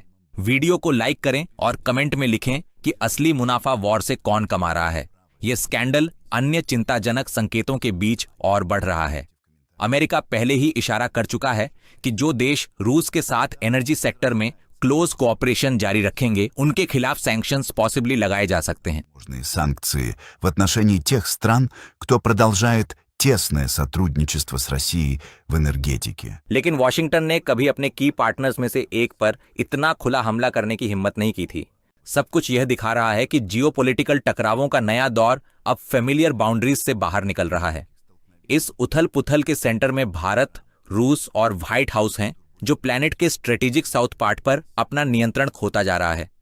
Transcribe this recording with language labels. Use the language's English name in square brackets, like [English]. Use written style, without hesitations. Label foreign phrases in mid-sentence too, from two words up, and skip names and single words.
[Hindi] वीडियो को लाइक करें और कमेंट में लिखें कि असली मुनाफा वॉर से कौन कमा रहा है। यह स्कैंडल अन्य चिंताजनक संकेतों के बीच और बढ़ रहा है। अमेरिका पहले ही इशारा कर चुका है कि जो देश रूस के साथ [English] energy sector [Hindi] में [English] close cooperation [Hindi] जारी रखेंगे, उनके खिलाफ [English] sanctions possibly [Hindi] लगाए जा सकते हैं। [Russian] Санкции в отношении тех стран, кто продолжает тесное сотрудничество с Россией в энергетике. [Hindi] लेकिन वॉशिंगटन ने कभी अपने [English] key partners [Hindi] में से एक पर इतना खुला हमला करने की हिम्मत नहीं की थी। सब कुछ यह दिखा रहा है कि जियोपॉलिटिकल टकरावों का नया दौर अब [English] familiar boundaries [Hindi] से बाहर निकल रहा है। इस उथल पुथल के सेंटर में भारत, रूस और व्हाइट हाउस हैं, जो प्लैनेट के [English] strategic south part [Hindi] पर अपना नियंत्रण खोता जा रहा है।